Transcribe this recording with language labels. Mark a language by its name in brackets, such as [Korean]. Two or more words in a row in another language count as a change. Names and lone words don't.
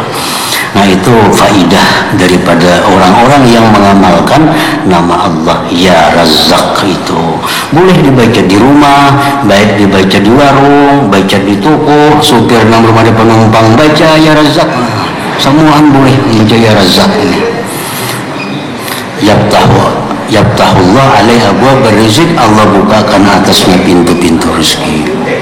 [Indonesian] Nah itu faidah daripada orang-orang yang mengamalkan nama Allah ya Razzaq itu. [Banjar] Boleh dibaca di rumah, baik dibaca di warung, baca di toko, supir nang rumah ada penumpang baca ya Razzaq. Semuaan boleh baca ya Razzaq ini. [Arabic] يفتح الله عليه أبواب الرزق, [Indonesian] Allah bukakan atasnya pintu-pintu rezeki.